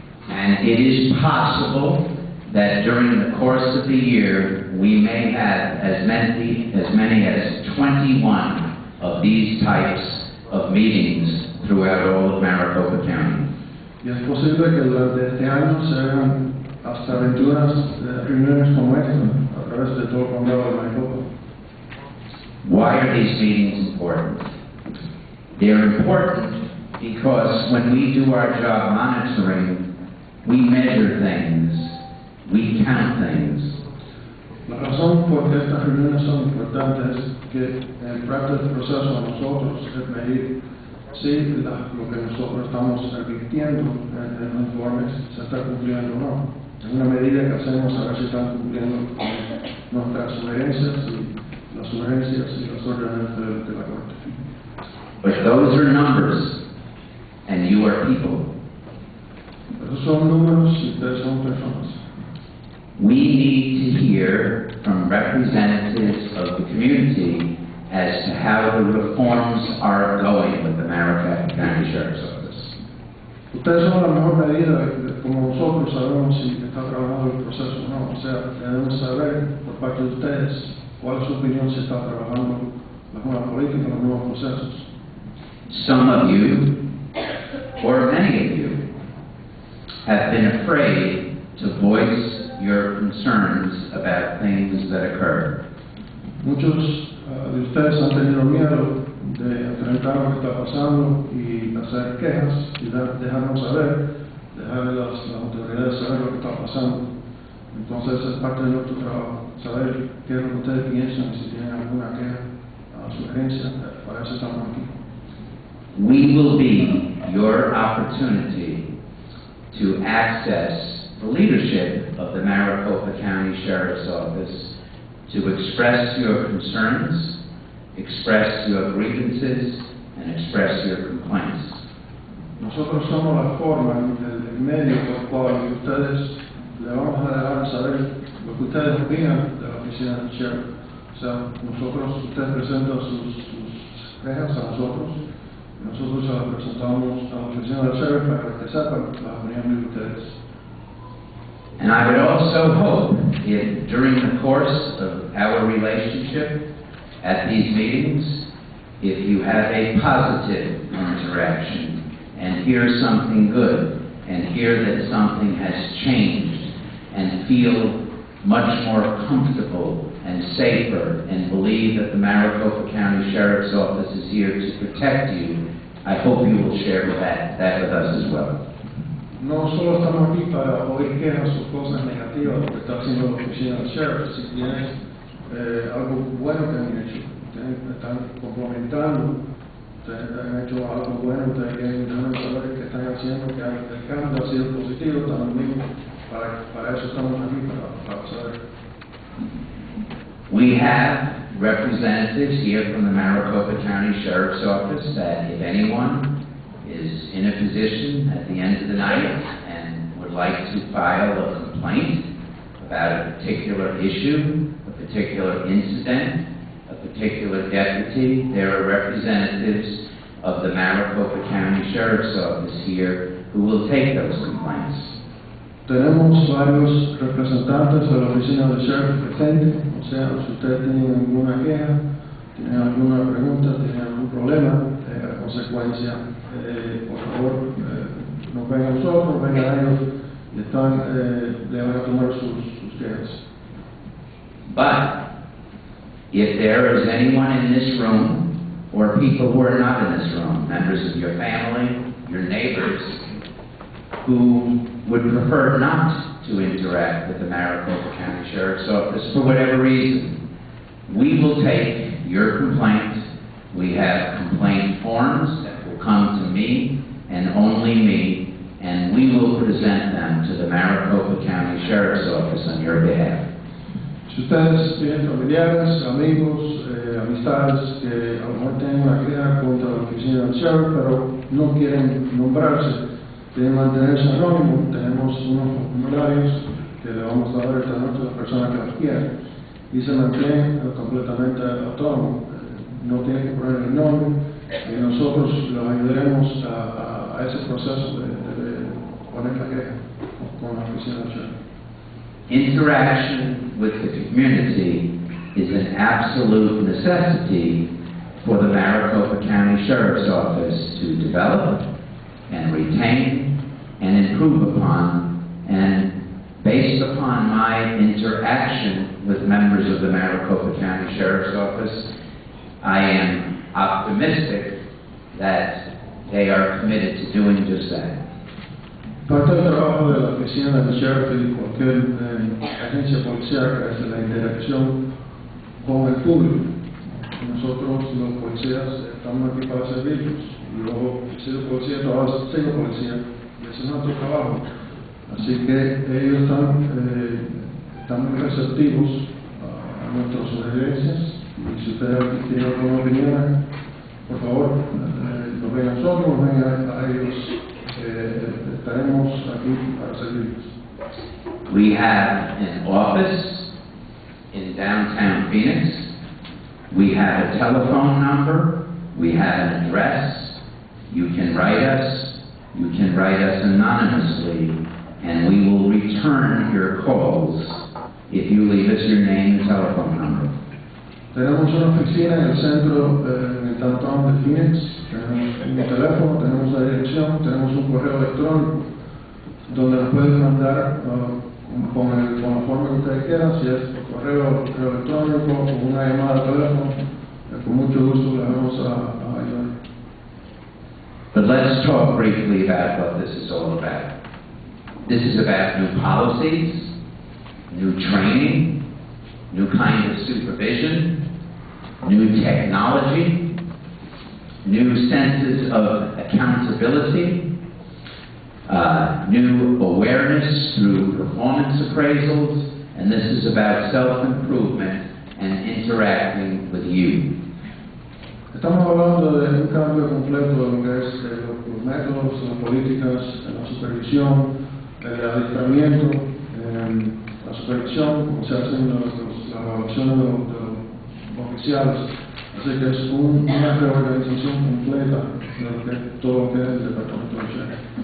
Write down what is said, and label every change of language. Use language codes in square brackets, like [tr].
[en] And it is possible that during the course of the year, we may have as many as 21 of these types of meetings throughout all of Maricopa County. [es] Y es posible que durante este año se hagan hasta 21 reuniones como esta a través de todo el condado de Maricopa. [en] Why are these meetings important? They're important because when we do our job monitoring, we measure things, we count things. [es] La razón por que estas reuniones son importantes es que en parte del proceso a nosotros es medir si lo que nosotros estamos advirtiendo en los informes se está cumpliendo o no. En una medida que hacemos a ver si están cumpliendo con nuestras sugerencias y las sugerencias y las órdenes de la Corte. [en] But those are numbers, and you are people. [es] Esos son números y ustedes son personas. [en] We need to hear from representatives of the community as to how the reforms are going with the Maricopa County Sheriff's Office. [es] Ustedes son la mejor medida de como nosotros sabemos si está trabajando el proceso o no. O sea, debemos saber por parte de ustedes cuál es su opinión si está trabajando la nueva política, los nuevos procesos. [en] Some of you, or many of you, have been afraid to voice your concerns about things that occur. [es] Muchos de ustedes han tenido miedo de enfrentar lo que está pasando y hacer quejas y dejarnos saber, dejar a las autoridades saber lo que está pasando. Entonces es parte de nuestro trabajo, saber qué es lo que ustedes piensan y si tienen alguna queja, sugerencia, para eso estamos aquí. [en] We will be your opportunity to access the leadership of the Maricopa County Sheriff's Office to express your concerns, express your grievances, and express your complaints. [es] Nosotros somos la forma, el medio por el cual ustedes le vamos a dejar saber lo que ustedes opinan de la oficina del sheriff. O sea, ustedes presentan sus quejas a nosotros se las presentamos a la oficina del sheriff para que sepan la opinión de ustedes. [en] And I would also hope if during the course of our relationship at these meetings, if you have a positive interaction and hear something good and hear that something has changed and feel much more comfortable and safer and believe that the Maricopa County Sheriff's Office is here to protect you, I hope you will share that with us as well. [es] No solo estamos aquí para oír quejas o cosas negativas de lo que está haciendo la oficina del sheriff. Si tienes algo bueno que han hecho, ustedes están complementando, ustedes han hecho algo bueno, ustedes quieren dejarnos saber que están haciendo, que el cambio ha sido positivo también. Para eso estamos aquí, para saber. [en] We have representatives here from the Maricopa County Sheriff's Office that if anyone is in a position at the end of the night and would like to file a complaint about a particular issue, a particular incident, a particular deputy, there are representatives of the Maricopa County Sheriff's Office here who will take those complaints. [es] Tenemos varios representantes de la oficina del sheriff presentes, o sea, si ustedes tienen alguna queja, tienen alguna pregunta, tienen algún problema, a consecuencia, por favor, nos vengan a nosotros, vengan a ellos y le van a tomar sus quejas. [en] But if there is anyone in this room, or people who are not in this room, members of your family, your neighbors, who would prefer not to interact with the Maricopa County Sheriff's Office for whatever reason, we will take your complaint. We have complaint forms that will come to me and only me, and we will present them to the Maricopa County Sheriff's Office on your behalf. [es] Si ustedes tienen familiares, amigos, amistades que a lo mejor tienen una queja contra la oficina del sheriff, pero no quieren nombrarse, quieren mantenerse anónimos, tenemos unos formularios que le vamos a dar a nuestras personas que las quieran y se mantienen completamente autónomos. No tienen que poner el nombre y nosotros los ayudaremos a ese proceso de poner la queja con la oficina del sheriff. [en] Interaction with the community is an absolute necessity for the Maricopa County Sheriff's Office to develop and retain and improve upon, and based upon my interaction with members of the Maricopa County Sheriff's Office, I am optimistic that they are committed to doing just that. [es] Parte del trabajo de la oficina del sheriff y cualquier agencia policíaca es la interacción con el público. Nosotros los policías estamos aquí para servirlos. Yo he sido policía, todavía sigo policía, y ese es nuestro trabajo. Así que ellos están muy receptivos a nuestras sugerencias, y si ustedes tienen alguna opinión, por favor, nos ven a nosotros, nos ven a ellos, estaremos aquí para servirlos. [en] We have an office in downtown Phoenix. We have a telephone number. We have an address. You can write us. You can write us anonymously, and we will return your calls if you leave us your name and telephone number. [es] Tenemos una oficina en el centro, en el downtown de Phoenix. Tenemos un teléfono, tenemos una dirección, tenemos un correo electrónico donde nos pueden mandar con la forma que ustedes quieran, si es por correo electrónico o una llamada de teléfono, con mucho gusto le vamos a ayudar. [en] But let's talk briefly about what this is all about. This is about new policies, new training, new kind of supervision, new technology, new senses of accountability, new awareness through performance appraisals, and this is about self-improvement and interacting with you. [es] Estamos hablando de un cambio completo de lo que es los métodos, las políticas, la supervisión, el adiestramiento, la supervisión, como se hacen las evaluaciones de los oficiales. Así que es una reorganización completa de lo que, todo lo que es el Departamento de Sheriff.